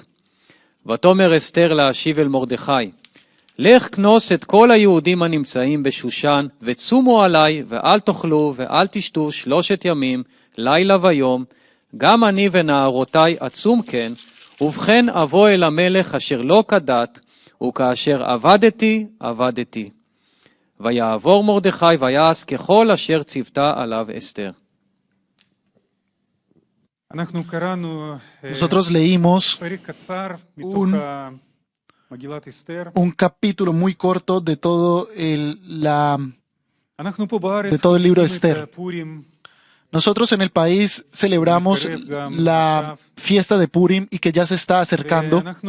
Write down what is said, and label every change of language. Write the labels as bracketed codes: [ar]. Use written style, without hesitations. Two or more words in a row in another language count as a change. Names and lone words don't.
[he] ותאמר אסתר להשיב אל מרדכי, לך כנוס את כל היהודים הנמצאים בשושן, וצומו עלי, ואל תאכלו ואל תשתו 3 ימים, לילה ויום, גם אני ונערותי עצום כן, ובכן אבוא אל המלך אשר לא כדת, וכאשר עבדתי. ויעבור מרדכי ויעש ככל אשר ציוותה עליו אסתר. [es] Nosotros leímos un capítulo muy corto de todo el libro de Esther. Nosotros en el país celebramos la fiesta de Purim y que ya se está acercando.